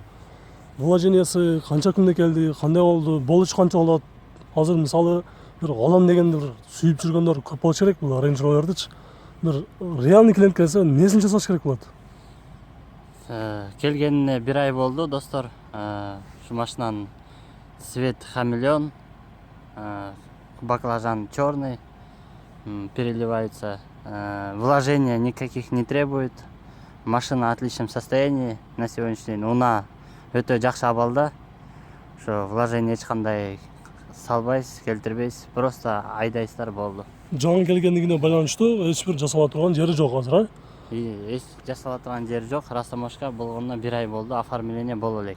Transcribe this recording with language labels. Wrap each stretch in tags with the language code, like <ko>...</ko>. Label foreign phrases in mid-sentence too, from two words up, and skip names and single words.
<ky>Вложениясы канча күндө келди, кандай болду, болуш канча болот. Азыр мисалы бир алам дегенди бир сүйүп жүргөндөр көп болуш керек бул Range Rover'дычы. Бир реальный клиент келсе, несин жасаш керек болот? Келгенине 1 ай болду, достор. Ушу машинанын</ky> <ru>цвет хамелеон, баклажан черный, переливается. Вложения никаких не требует. Машина в отличном состоянии на сегодняшний день.</ru> <ky>Уна өтө жакшы абалда. Ошо вложение эч кандай салбайсыз, келтирбейсиз. Просто айдайсыздар болду. Жаңы келгендигине байланыштуу эч бир жасала турган жери жок азыр, а? Эч жасала турган жери жок. Растамашка болгонуна 1 ай болду. Оформление боло элек.</ky>